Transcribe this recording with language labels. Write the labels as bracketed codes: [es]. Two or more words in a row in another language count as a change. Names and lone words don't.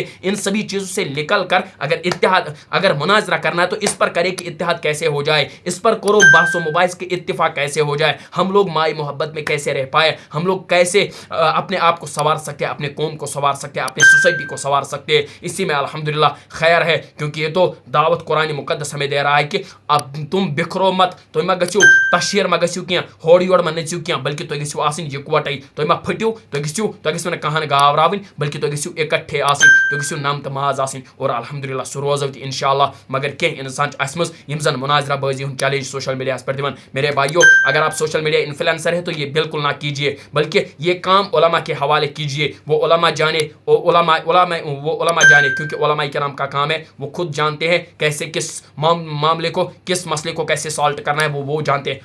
[ur] ان سبھی چیزوں سے نکل کر اگر مناظرہ کرنا ہے تو اس پر کرے کہ اتحاد کیسے ہو جائے, اس پر کرو بحث و مباحث کے اتفاق کیسے ہو جائے, ہم لوگ مائی محبت میں کیسے رہ پائے, ہم لوگ کیسے اپنے آپ کو سنوار سکتے ہیں, اپنے قوم کو سنوار سکتے ہیں, اپنی سوسائٹی کو سنوار سکتے ہیں. اسی میں الحمدللہ خیر ہے, کیونکہ یہ تو دعوت قرآن مقدس ہمیں دے رہا ہے کہ اب تم بکھرو مت, [ks] تم ما گژھو تشہیر ما گژھو کیا, ہور یور ما نژیو کیا, بلکہ تم گژھو آسن یکوٹے, تم ما پھٹو, تم گژھو نہ کہان گاوراوٕنۍ, بلکہ تم گژھو اکٹھے آسن, تم گژھو نم تہٕ ماز آسن. اور الحمدللہ سُہ روزو تہِ انشاءاللہ. مگر کینٛہہ انسان چھِ اَسہِ منٛز یِم زن مناظرہ بازی ہُنٛد چیلنج سوشل میڈیاہس پر دِوان. [ur] میرے بھائیوں, اگر آپ [en] social media influencer [ur] ہیں تو یہ بالکل نہ کیجیے, بلکہ یہ کام علماء کے حوالے کیجیے. وہ علماء جانے, کیونکہ علماء کرام کا کام ہے, وہ خود جانتے ہیں کیسے کس معاملے کو, کس مسئلے کو کیسے سالٹ کرنا ہے, وہ جانتے ہیں.